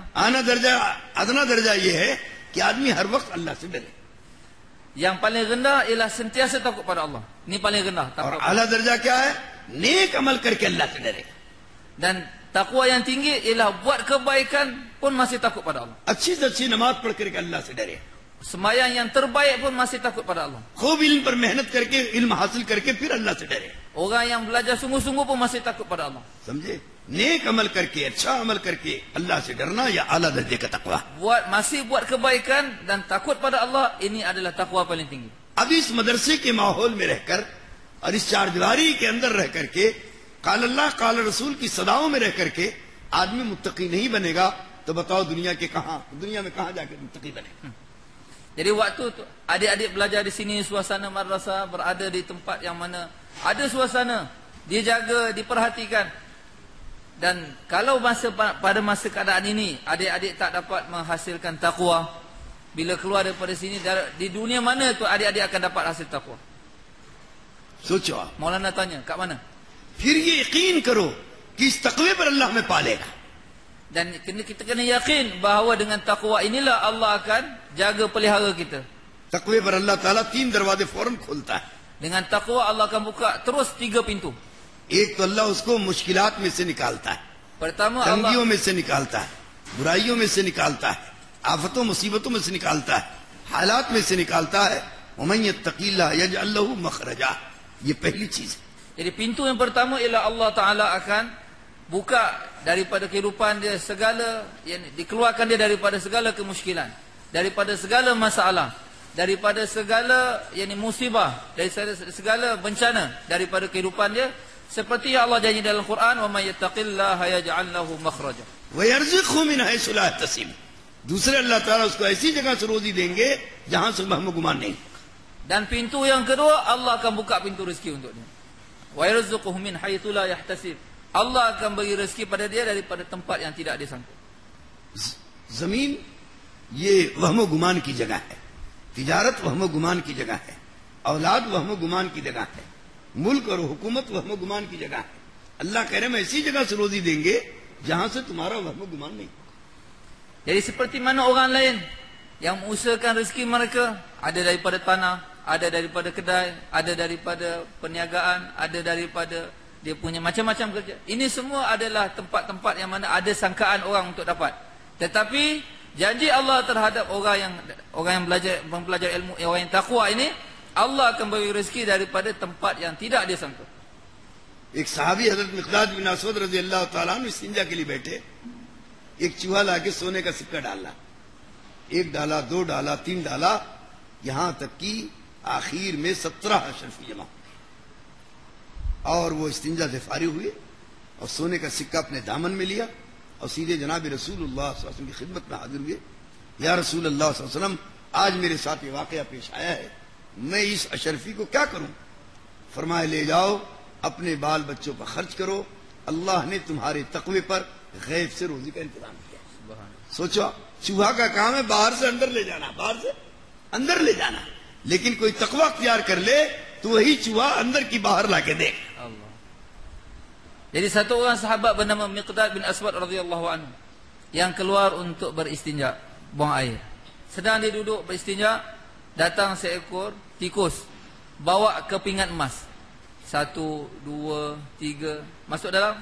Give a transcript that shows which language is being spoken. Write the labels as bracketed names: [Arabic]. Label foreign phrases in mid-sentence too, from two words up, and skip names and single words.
[Hindi] आना दर्जा, अदना दर्जा ये है कि आदमी हर वक्त अल्लाह से डरे. [Malay] Yang paling rendah ialah sentiasa takut pada Allah. Ini paling rendah, [Hindi] और [Malay] takut. [Hindi] आला दर्जा क्या है? नेक अमल करके अल्लाह से डरे. [Malay] Dan takwa yang tinggi ialah buat kebaikan pun masih takut pada Allah. [Hindi] अच्छी से अच्छी नमाज पढ़ करके अल्लाह से डरे. [Malay] Sembahyang yang terbaik pun masih takut pada Allah. [Hindi] खूब इल्म पर मेहनत करके इल्म हासिल करके फिर अल्लाह से डरे. [Malay] Orang yang belajar sungguh-sungguh pun masih takut pada Allah. [Hindi] समझे? नेक अमल करके, अच्छा अमल करके अल्लाह से डरना या आला दर्जे का तकवा. [Malay] Masih buat kebaikan dan takut pada Allah, ini adalah takwa paling tinggi. [Hindi] अब इस मदरसे के माहौल में रहकर और इस चारदीवारी के अंदर रह करके [Arabic] قال الله قال الرسول [Hindi] की सदाओं में रह करके आदमी मुत्तकी नहीं बनेगा तो बताओ दुनिया में कहां जाकर मुत्तकी बनेगा. [Malay] Jadi waktu tu, adik-adik belajar di sini, suasana madrasah, berada di tempat yang mana ada suasana, dia jaga, diperhatikan. Dan kalau pada masa keadaan ini adik-adik tak dapat menghasilkan takwa, bila keluar daripada sini, di dunia mana tu adik-adik akan dapat hasil takwa? [Hindi] सोचो आप. [Malay] Maulana tanya, kat mana? [Hindi] फिर ये यकीन करो कि इस तकवे पर अल्लाह में पालेगा. [Malay] Dan kita kena yakin bahawa dengan takwa inilah Allah akan jaga pelihara kita. [Hindi] तकवे पर अल्लाह ताला 3 दरवाजे फौरन खोलता है. [Malay] Dengan takwa Allah akan buka terus 3 pintu. [Hindi] एक तो अल्लाह उसको मुश्किलात में से निकालता है, [Malay] Pertama [Hindi] तंगियों [Malay] Allah [Hindi] में से निकालता है, बुराइयों में से निकालता है, आफतों मुसीबतों में से निकालता है, हालात में से निकालता है. [Arabic] ومن يتق الله يجعل له مخرجا. [Hindi] ये पहली चीज है. [Malay] Jadi pintu yang pertama ialah Allah Ta'ala akan buka daripada kehidupan dia segala, yang dikeluarkan dia daripada segala kemusykilan, daripada segala masalah, daripada segala musibah, dari segala bencana daripada kehidupan dia, seperti yang Allah janji dalam Quran, [Arabic] ومن يتق الله يجعل له مخرجا. ويرزقه من حيث لا يحتسب. [Hindi] दूसरे अल्लाह ताला उसको ऐसी जगह से रोजी देंगे जहां से वहम गुमान नहीं. [Malay] Dan pintu yang kedua, Allah akan buka pintu rezeki untuk dia. [Arabic] ويرزقه من حيث لا يحتسب. [Malay] Allah akan bagi rezeki pada dia daripada tempat yang tidak dia sangka. [Hindi] जमीन ये वहम गुमान की जगह है, तिजारत वहम गुमान की जगह है, औलाद वहम गुमान की जगह है, मुल्क और हुकूमत वहम गुमान की जगह है. अल्लाह कह रहे हैं ऐसी जगह से रोजी देंगे जहां से तुम्हारा वहम गुमान नहीं. [Malay] Jadi seperti mana orang lain yang mengusahakan rezeki mereka ada daripada tanah, ada daripada kedai, ada daripada perniagaan, ada daripada dia punya macam-macam kerja. Ini semua adalah tempat-tempat yang mana ada sangkaan orang untuk dapat. Tetapi janji Allah terhadap orang yang mempelajari ilmu, orang yang takwa ini, Allah akan beri rezeki daripada tempat yang tidak dia sangka. [Hindi] एक सहाबी हजरत मिक़दाद बिन असवद [Arabic] رضي الله تعالى عنه [Hindi] इस्तिंजा के लिए बैठे, एक चूहा लाके सोने का सिक्का डाला, एक डाला, दो डाला, तीन डाला, यहां तक कि आखिर में 17 अशरफी जमा और वो इस्तिंजा से फारिग हुए और सोने का सिक्का अपने दामन में लिया और सीधे जनाब रसूलुल्लाह [Arabic] صلى الله عليه وسلم [Hindi] की खिदमत में हाजिर हुए। [Arabic] يا رسول الله صلى الله عليه وسلم, [Hindi] आज मेरे साथ ये वाकया पेश आया है, मैं इस अशरफी को क्या करूं? फरमाए, ले जाओ, अपने बाल बच्चों पर खर्च करो, अल्लाह ने तुम्हारे तकवे पर गैब से रोजी का इंतजाम किया। सोचो, चूहा का काम है बाहर से अंदर ले जाना, बाहर से अंदर ले जाना, लेकिन कोई तकवा अख्तियार कर ले तो वही चूहा अंदर की बाहर लाके देख। [Malay] Allah. Jadi satu orang sahabat bernama Miqdad bin Aswad [Arabic] رضي الله عنه [Malay] yang keluar untuk beristinja, buang air. Sedang dia duduk beristinja, datang seekor tikus bawa kepingan emas. 1, 2, 3 masuk dalam.